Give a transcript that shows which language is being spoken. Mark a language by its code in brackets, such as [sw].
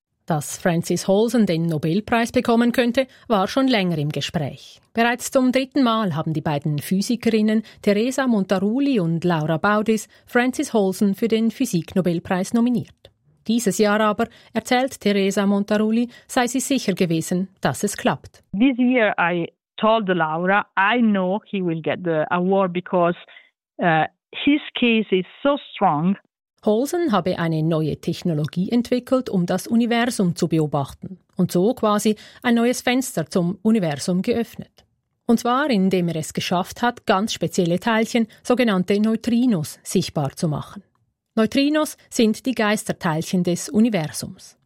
[de] Dass Frances Holson den Nobelpreis bekommen könnte, war schon länger im Gespräch. Bereits zum dritten Mal haben die beiden Physikerinnen Teresa Montaruli und Laura Baudis Frances Holson für den Physiknobelpreis nominiert. Dieses Jahr aber, erzählt Teresa Montaruli, sei sie sicher gewesen, dass es klappt. [en] This year I told Laura, I know he will get the award because his case is so strong. [de] Holson habe eine neue Technologie entwickelt, um das Universum zu beobachten und so quasi ein neues Fenster zum Universum geöffnet. Und zwar, indem er es geschafft hat, ganz spezielle Teilchen, sogenannte Neutrinos, sichtbar zu machen. Neutrinos sind die Geisterteilchen des Universums.